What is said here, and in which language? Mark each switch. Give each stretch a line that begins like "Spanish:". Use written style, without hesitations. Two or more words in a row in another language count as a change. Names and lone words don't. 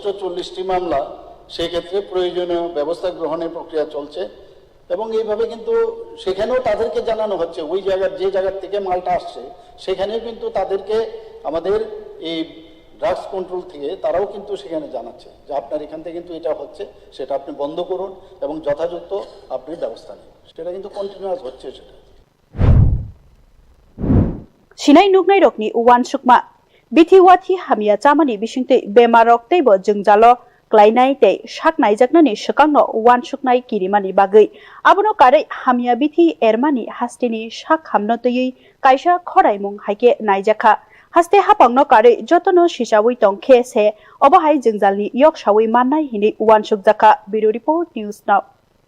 Bangla: 40টি মামলা সেই ক্ষেত্রে প্রয়োজনীয় ব্যবস্থা গ্রহণের প্রক্রিয়া চলছে এবং এইভাবে কিন্তু সেখানেও তাদেরকে জানানো হচ্ছে ওই যে জায়গা থেকে মালটা আসছে সেখানেও কিন্তু তাদেরকে আমাদের এই
English: drugs control
Bangla: থেকে তারাও কিন্তু সেখানে জানাচ্ছে যে আপনার এখান থেকে কিন্তু এটা হচ্ছে সেটা আপনি বন্ধ করুন এবং যথাযথ আপনি ব্যবস্থা নিন সেটা কিন্তু কন্টিনিউয়াস হচ্ছে সেটা
Kok Borok: Sinai nugnai rokni uwan sukma bithi wathi hamia chamani bisingte bemarok teibo jengjalo klainai tei saknai jaknani sakangno uwan suknai kirimani bagai abono kare hamia bithi ermani hastini sak hamno tei kaisa khoraimung haike naijakha haste hapangno kare jotono sisawi tongkhe se obohai jengjalni yok sawi mannai hini uwan sukjaka
English: Bureau Report News Now